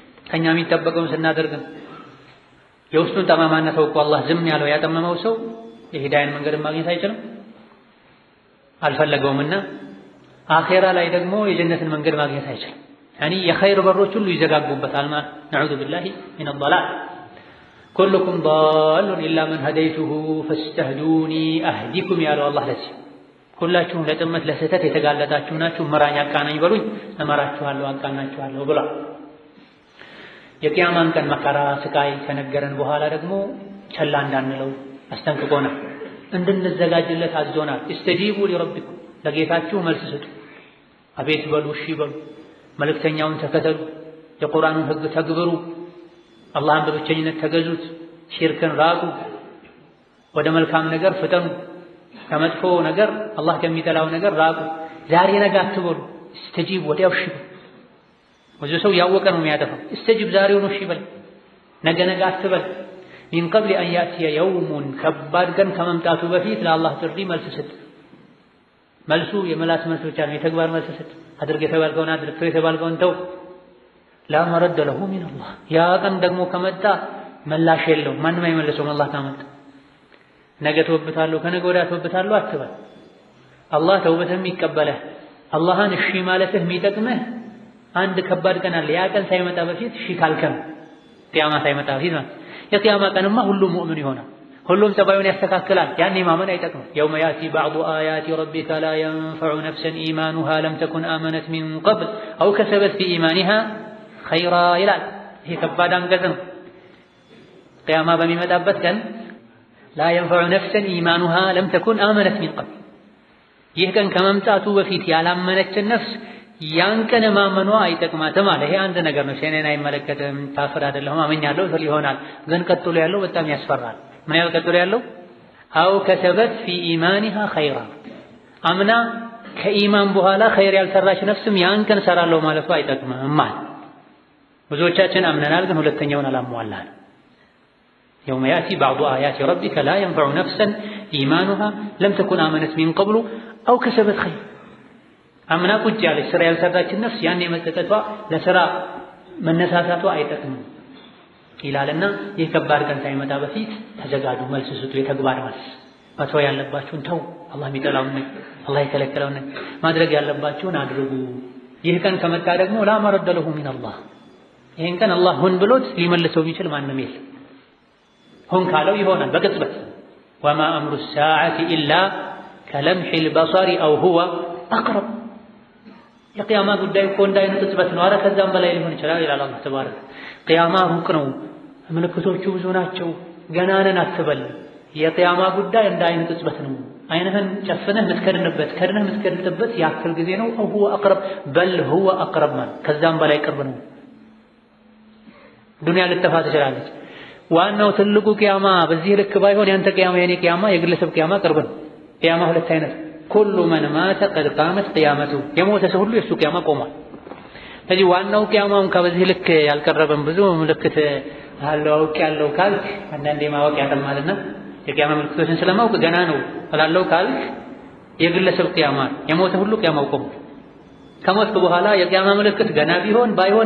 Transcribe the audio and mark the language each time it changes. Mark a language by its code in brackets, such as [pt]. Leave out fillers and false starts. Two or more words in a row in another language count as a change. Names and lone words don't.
[am] ከኛ የሚጠበቀውን ስናደርግ የውስጡን ጠማማነት አውቆ አላህ ዝም ያለው ያጠመመው ሰው የሂዳያን መንገድ ማግኘት አይችልም አልፈለገውምና አኺራ ላይ ደግሞ የጀነትን መንገድ ማግኘት አይችልም ያኒ የኸይር በሮች ሁሉ ይዘጋጉበታል ማለት [ar] نعوذ بالله من الضلال كلكم ضال إلا من هديته فاستهدوني أهدكم [am] ያለው አላህ ለዚህ ሁላችሁም ለጥመት ለስህተት የተጋለጣችሁ ናችሁ መራኝ አቃናኝ በሉኝ እመራችኋለሁ አቃናችኋለሁ ብሏል የቂያማን ቀን መከራ ስቃይ ከነገረን በኋላ ደግሞ ቸላ እንዳንለው አስጠንቅቆናል እንድንዘጋጅለት አዞናል [ar] استجيبوا لربكم [am] ለጌታችሁ መልስ ስጡ አቤት በሉ እሺ በሉ መልእክተኛውን ተከተሉ የቁርአኑን ህግ ተግብሩ አላህን በብቸኝነት ተገዙት ሽርክን ራቁ ወደ መልካም ነገር ፍጠኑ ከመጥፎ ነገር አላህ ከሚጠላው ነገር ራቁ ዛሬ ነገ አትበሉ استجيب ወዲያው እሺ ወጆ ሰው ያወቀ ነው የሚያጠፋው استجيب ዛሬው ነው እሺ በል ነገ ነገ አትበል [ar] من قبل أن يأتي يوم [am] ከባድ ቀን ከመምጣቱ በፊት ለአላህ ጥሪ መልስ ስጥ መልሱ የመላስ መልስ ብቻ ነው የተግባር መልስ ስጥ አድርግ የተባልከውን አድርግ የተባልከውን ተው [ar] لا مرد له من الله [am] ያ ቀን ደግሞ ከመጣ መላሽ የለውም ማንም አይመልሰውም አላህ ካመጣ ነገ ተወብታለሁ ከነገ ወዲያ ተወብታለሁ አትበል አላህ ተውበትህን ይቀበላል አላህን እሺ ማለትህ የሚጠቅምህ አንድ ከባድ ቀን አለ ያ ቀን ሳይመጣ በፊት እሺ ካልከም ቂያማ ሳይመጣ በፊት ማለት የቂያማ ቀንማ ሁሉም ሙእምን ይሆናል ሁሉም ጸባዩን ያስተካክላል ያኔ ማመን አይጠቅም [ar] يوم يأتي بعض آيات ربك لا ينفع نفسا إيمانها لم تكن آمنت من قبل أو كسبت في إيمانها خيرا [am] ይላል ይሄ ከባድ አንቀጽ ነው ቂያማ በሚመጣበት ቀን [ar] لا ينفع نفسا إيمانها لم تكن آمنت من قبل [am] ይህ ቀን ከመምጣቱ በፊት ያላመነች ነፍስ ያን ቀን ማመኗ አይጠቅማትም አለ ይሄ አንድ ነገር ነው ሸኔን አይመለከትም ካፍር አይደለም አመኛለሁ ስለ ይሆናል ግን ቀጥሎ ያለው በጣም ያስፈራል ምን ያህል ቀጥሎ ያለው [ar] أو كسبت في إيمانها [am] خيرا አምና ከኢማን በኋላ ኸይር ያልሰራች ነፍስም ያን ቀን ሰራለሁ ማለቱ አይጠቅምም ማለት ብዙዎቻችን አምነናል ግን ሁለተኛውን አላሟላን [ar] يوم يأتي بعض آيات ربك لا ينفع نفسا إيمانها لم تكن آمنت من قبل أو كسبت خير [am] አምና ቁጭ ያለች ስራ ያልሰራች ነፍስ ያኔ መጠቀቷ ለስራ መነሳሳቷ አይጠቅምም ይላልና ይህ ከባድ ቀን ሳይመጣ በፊት ተዘጋጁ መልስ ስጡ የተግባር መልስ መተው ያለባችሁን ተው አላህ የሚጠላውን አላህ የከለከለውን ማድረግ ያለባችሁን አድርጉ ይህ ቀን ከመጣ ደግሞ [ar] لا مرد له من الله [am] ይህን ቀን አላህ ሁን ብሎት ሊመልሰው የሚችል ማንም የለም ሁን ካለው ይሆናል በቅጽበት [ar] وما أمر الساعة إلا كلمح البصر أو هو أقرب [am] የቂያማ ጉዳይ እኮ እንዳይነ ቅጽበት ነው አረ ከዛም በላይ ሊሆን ይችላል ይላል አላህ ተባረከ ቂያማ ሩቅ ነው ምልክቶቹ ብዙ ናቸው ገና ነን አትበል የቂያማ ጉዳይ እንዳይነ ቅጽበት ነው አይነህን ጨፍነህ ምትከድንበት ከድነህ ምትከድንበት ያክል ጊዜ ነው [ar] او هو اقرب بل هو اقرب [am] ከዛም በላይ ቅርብ ነው ዱንያ ልትጠፋ ትችላለች ዋናው ትልቁ ቂያማ በዚህ ልክ ባይሆን ያንተ ቂያማ የኔ ቂያማ የግለሰብ ቂያማ ቅርብ ነው ቂያማ ሁለት አይነት [ar] كل من مات قد قامت قيامته [am] የሞተ ሰው ሁሉ የሱ ቂያማ ቆሟል ስለዚህ ዋናው ቂያማውን ከበዚህ ልክ ያልቀረበም ብዙ ምልክት አለው አውቅ ያለው ካልክ አንዳንዴ ማወቅ ያጠማልና የቂያማ ምልክቶችን ስለማውቅ ገና ነው አላለው ካልክ የግለሰብ ቂያማ የሞተ ሁሉ ቂያማው ቆሟል ከሞትኩ በኋላ የቂያማ ምልክት ገና ቢሆን ባይሆን